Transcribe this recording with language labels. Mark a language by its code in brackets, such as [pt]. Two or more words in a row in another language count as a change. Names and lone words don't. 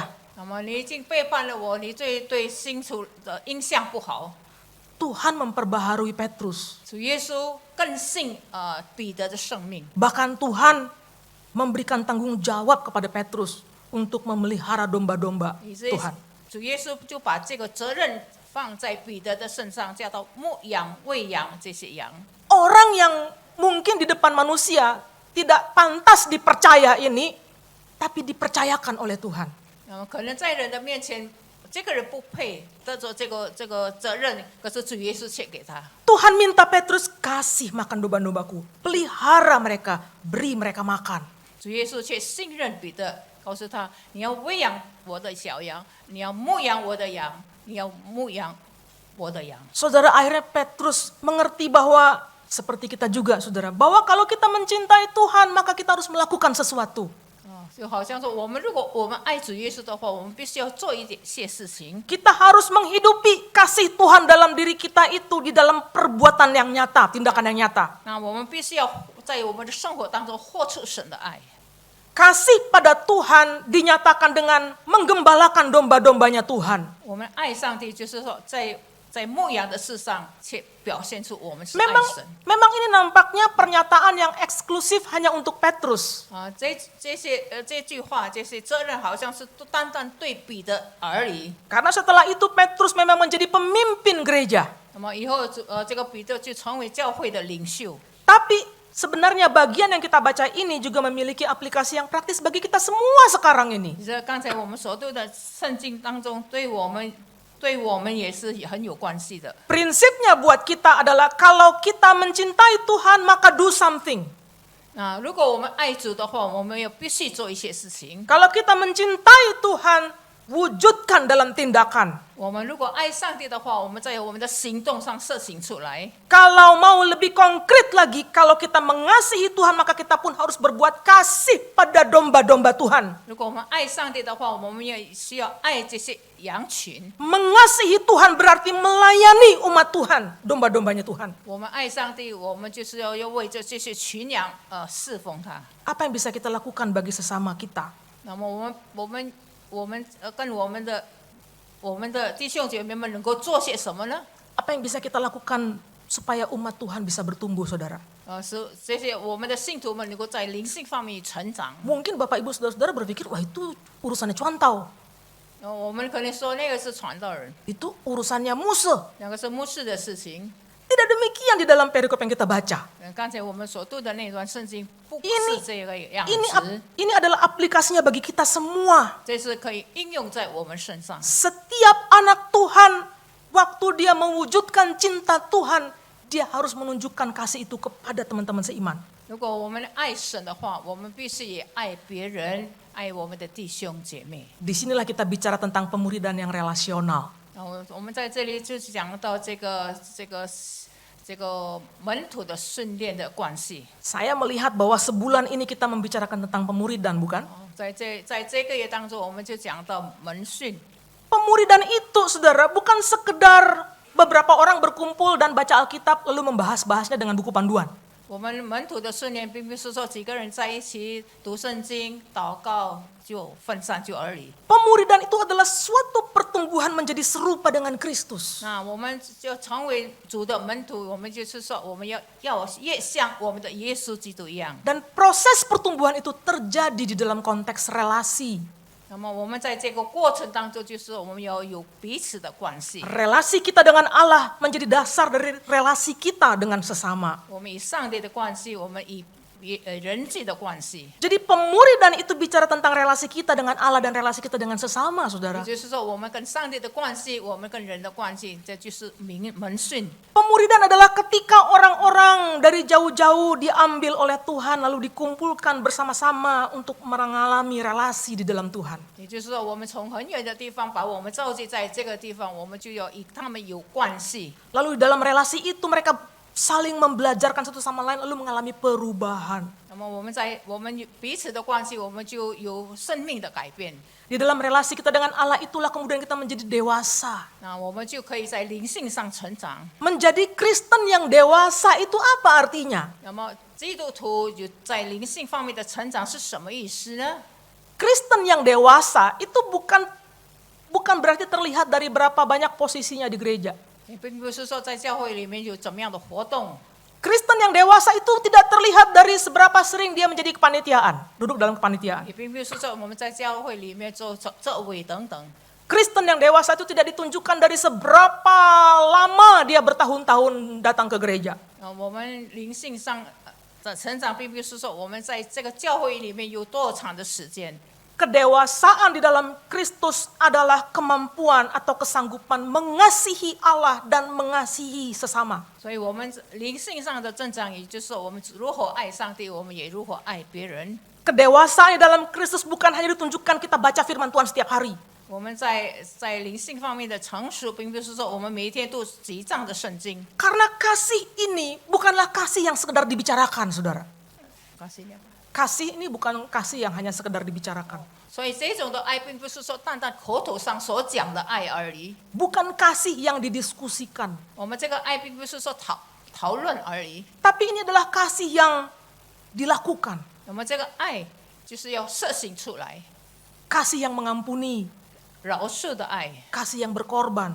[zh] 那么你已经背叛了我，你对信徒的印象不好。 [id] Tuhan memperbaharui Petrus. [zh] 主耶稣更信彼得的生命， [id] Bahkan Tuhan memberikan tanggung jawab kepada Petrus untuk memelihara domba-domba [zh] 以至于 [id] Tuhan. [zh] 主耶稣就把这个责任放在彼得的身上，叫他牧养、喂养这些羊。 [id] Orang yang mungkin di depan manusia tidak pantas dipercaya ini, tapi dipercayakan oleh Tuhan. [zh] 那么可能在人的面前，这个人不配得着这个责任，可是主耶稣却给他。 [id] Tuhan minta Petrus, kasih makan domba-dombaku, pelihara mereka, beri mereka makan. [zh] 主耶稣却信任彼得，告诉他：你要喂养我的小羊，你要牧养我的羊，你要牧养我的羊。 [id] Saudara, akhirnya Petrus mengerti bahwa seperti kita juga, saudara, bahwa kalau kita mencintai Tuhan, maka kita harus melakukan sesuatu. [zh] 就好像说，如果我们爱主耶稣的话，我们必须要做一些事情。 [id] Kita harus menghidupi kasih Tuhan dalam diri kita itu di dalam perbuatan yang nyata, tindakan yang nyata. [zh] 那我们必须要在我们的生活当中活出神的爱。 [id] Kasih pada Tuhan dinyatakan dengan menggembalakan domba-dombanya Tuhan. [zh] 我们爱上帝，就是说在牧养的事上，却表现出我们是爱 [id] Memang [zh] 神。 [id] ini nampaknya pernyataan yang eksklusif hanya untuk Petrus. [zh] 这句话，这些责任好像是单单对彼得而已。 [id] Karena setelah itu Petrus memang menjadi pemimpin gereja. [zh] 那么以后这个彼得就成为教会的领袖。 [id] Tapi sebenarnya bagian yang kita baca ini juga memiliki aplikasi yang praktis bagi kita semua sekarang ini. [zh] 你知道刚才我们所读的圣经当中，对我们也是很有关系的。 [id] Prinsipnya buat kita adalah kalau kita mencintai Tuhan maka [en] do something. [zh] 如果我们爱主的话，我们也必须做一些事情。 [id] Kalau kita mencintai Tuhan wujudkan dalam tindakan. [zh] 我们如果爱上帝的话，我们在我们的行动上设行出来。 [id] Kalau mau lebih konkret lagi, kalau kita mengasihi Tuhan, maka kita pun harus berbuat kasih pada domba-domba Tuhan. [zh] 如果我们爱上帝的话，我们也需要爱这些羊群。 [id] Mengasihi Tuhan berarti melayani umat Tuhan, domba-dombanya Tuhan. [zh] 我们爱上帝，我们就是要为着这些群羊侍奉他。 [id] Apa yang bisa kita lakukan bagi sesama kita? [zh] 那么跟我们的弟兄姐妹们能够做些什么呢？ [id] Apa yang bisa kita lakukan supaya umat Tuhan bisa bertumbuh, saudara? [zh] 是这些我们的信徒们能够在灵性方面成长。 [id] Mungkin Bapak Ibu Saudara-saudara berpikir, wah itu urusannya cuantau. [zh] 我们可能说那个是传道人， [id] Itu urusannya Muse. [zh] 那个是牧师的事情。 [id] Tidak demikian di dalam perikop yang kita baca. [zh] 刚才我们所读的那段圣经不 [id] Ini- [zh] 是这个样 [id] Ini [zh] 子， [id] adalah aplikasinya bagi kita semua. [zh] 这是可以应用在我们身上。 [id] Setiap anak Tuhan, waktu dia mewujudkan cinta Tuhan, dia harus menunjukkan kasih itu kepada teman-teman seiman. [zh] 如果我们爱神的话，我们必须也爱别人，爱我们的弟兄姐妹。 [id] Disinilah kita bicara tentang pemuridan yang relasional. [zh] 然后我们在这里就讲到这个门徒的训练的关系。 [id] Saya melihat bahwa sebulan ini kita membicarakan tentang pemuridan, bukan? [zh] 在这个月当中，我们就讲到门训。 [id] Pemuridan itu, saudara, bukan sekedar beberapa orang berkumpul dan baca Alkitab lalu membahas-bahasnya dengan buku panduan. [zh] 我们门徒的训练，并不是说几个人在一起读圣经、祷告就分散就而已。 [id] Pemuridan itu adalah suatu pertumbuhan menjadi serupa dengan Kristus. [zh] 那我们就成为主的门徒，我们就是说，我们要越像我们的耶稣基督一样。 [id] Dan proses pertumbuhan itu terjadi di dalam konteks relasi. [zh] 那么我们在这个过程当中，就是我们要有彼此的关系。 [id] Relasi kita dengan Allah menjadi dasar dari relasi kita dengan sesama. [zh] 我们以上帝的关系，我们以人际的关系。 [id] Jadi pemuridan itu bicara tentang relasi kita dengan Allah dan relasi kita dengan sesama, [zh] 也 [id] saudara. [zh] 就是说，我们跟上帝的关系，我们跟人的关系，这就是门训。 [id] Pemuridan adalah ketika orang-orang dari jauh-jauh diambil oleh Tuhan lalu dikumpulkan bersama-sama untuk mengalami relasi di dalam Tuhan. [zh] 也就是说，我们从很远的地方把我们召集在这个地方，我们就要与他们有关系。 [id] Lalu di dalam relasi itu mereka saling membelajarkan satu sama lain lalu mengalami perubahan. [zh] 那么我们彼此的关系，我们就有生命的改变。 [id] Di dalam relasi kita dengan Allah itulah kemudian kita menjadi dewasa. [zh] 那我们就可以在灵性上成长。 [id] Menjadi Kristen yang dewasa itu apa artinya? [zh] 那么基督徒有在灵性方面的成长是什么意思呢？ [id] Kristen yang dewasa itu bukan berarti terlihat dari berapa banyak posisinya di gereja. [zh] 也并不是说在教会里面有怎么样的活动。 [id] Kristen yang dewasa itu tidak terlihat dari seberapa sering dia menjadi kepanitiaan, duduk dalam kepanitiaan. [zh] 也并不是说我们在教会里面做这位等等。 [id] Kristen yang dewasa itu tidak ditunjukkan dari seberapa lama dia bertahun-tahun datang ke gereja. [zh] 我们灵性上的成长，并不是说我们在这个教会里面有多长的时间。 [id] Kedewasaan di dalam Kristus adalah kemampuan atau kesanggupan mengasihi Allah dan mengasihi sesama. [zh] 所以，我们灵性上的增长，也就是说我们如何爱上帝，我们也如何爱别人。 [id] Kedewasaan di dalam Kristus bukan hanya ditunjukkan kita baca firman Tuhan setiap hari. [zh] 我们在灵性方面的成熟，并不是说我们每一天都几章的圣经。 [id] Karena kasih ini bukanlah kasih yang sekedar dibicarakan, saudara. Kasih ini bukan kasih yang hanya sekedar dibicarakan. [zh] 所以这种的爱，并不是说单单口头上所讲的爱而已。 [id] Bukan kasih yang didiskusikan. [zh] 我们这个爱，并不是说讨论而已。 [id] Tapi ini adalah kasih yang dilakukan. [zh] 我们这个爱就是要实行出来， [id] Kasih yang mengampuni. [zh] 饶恕的爱， [id] Kasih yang berkorban.